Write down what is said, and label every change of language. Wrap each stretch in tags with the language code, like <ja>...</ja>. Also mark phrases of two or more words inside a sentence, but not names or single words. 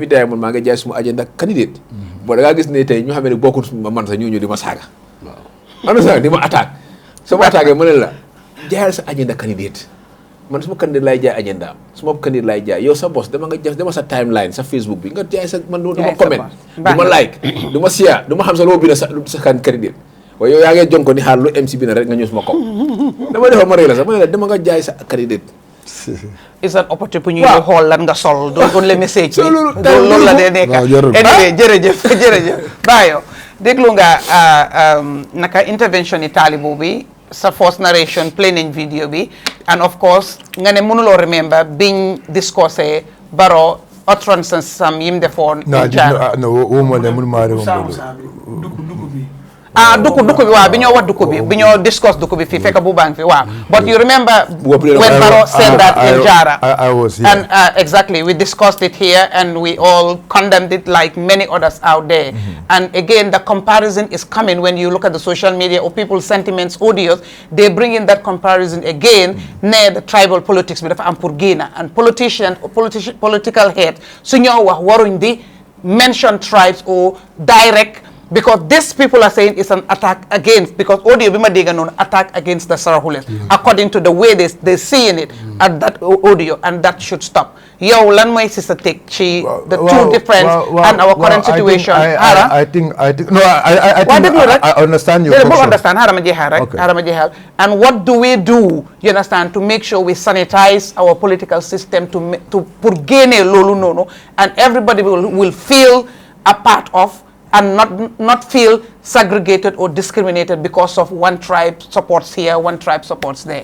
<wo>day man maa ngi jaay suma agenda candidate boo da ngaa gis ne tey ñu xam ne bokkut man sax ñoo ñëw di ma saaga am na sax di ma attaque soo ma attaqué ma ne la jaayal sa agenda candidate man suma candidat laay jaay agenda suma candidat laay jaay yow sa boss dama sa timeline sa Facebook bi nga jaay sa man du ma comment du ma like du ma share du ma xam sa loo bind sa candidat waaye yow yaa ngee jonko ni xaar lu MC bi na rek nga ñëw suma kaw dama defa ma rek la sax ma ne la dama nga jaay sa candidat</wo> <en>it's an opportunity</en> <wo>pour ñu xool lan nga sol doon</wo> <fr>le message</fr> <wo>bi loolu la dee nekk anyway jërëjëf Bayo déglu nga naka intervention yi taalibu bi sa</wo> <en>first narration play</en> <wo>nañ video bi</wo> <en>and of course</en> <wo>nga ne mënuloo remember biñ discussé Barrow utterances sam yim defoon dukku bi waaw bi ñoo wax dukku bi ñoo discuss dukku bi fii fekk bu bang fi waaw</wo> <en>but you remember when Barrow said that in Jara I was here and exactly we discussed it here and we all condemned it like many others out there and again the comparison is coming when you look at the social media or people's sentiments audios they bring in that comparison again ne the tribal politics bi dafa am pour Guinea and political hate</en> <wo>su ñoo wax waruñ di</wo> <en>mention tribes or direct because these people are saying it's an attack against because</en> <wo>audio bima dega</wo> <en>non attack against the Sarahules according to the way they seeing it at that audio and that should stop</en> <wo>yow lan moy ci sa</wo> <en>take ci the two different and our current situation I think no I understand your question understand harama jehal and what do we do you understand to make sure we sanitize our political system to</en> <fr>pour gagner</fr> <wo>lolu nono</wo> <en>and everybody will feel a part of and not feel segregated or discriminated because of one tribe supports here, one tribe supports there.</en>